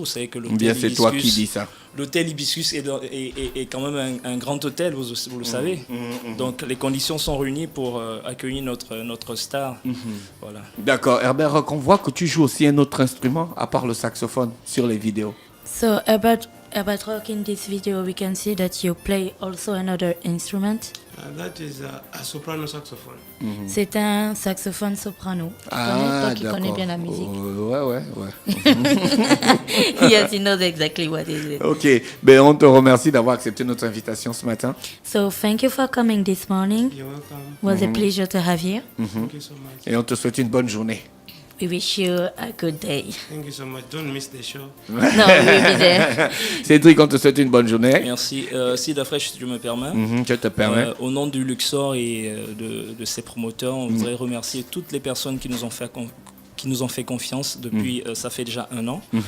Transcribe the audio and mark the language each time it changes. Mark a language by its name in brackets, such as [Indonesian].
[French] Vous savez que l'hôtel Bien, c'est toi qui dis ça. L'hôtel Hibiscus est quand même un grand hôtel, vous le savez. Donc les conditions sont réunies pour accueillir notre star. Voilà. D'accord. Herbert Rock, on voit que tu joues aussi un autre instrument à part le saxophone sur les vidéos. [English] So Herbert Rock, in this video we can see that you play also another instrument. That is a soprano saxophone. [French] C'est un saxophone soprano. Toi qui connais bien la musique. Ouais. [English] Yes, he knows exactly what it is. [French] Ok, ben on te remercie d'avoir accepté notre invitation ce matin. [English] So thank you for coming this morning. You're welcome. It was a pleasure to have you. Thank you so much. [French] Et on te souhaite une bonne journée. [English] We wish you a good day. Thank you so much. Don't miss the show. No, we'll be there. [French] Cédric, on te souhaite une bonne journée. Merci. Si Dafresh, si tu me permets. Je te permets. Au nom du Luxor et de ses promoteurs, on voudrait remercier toutes les personnes qui nous ont fait confiance depuis, ça fait déjà 1 an.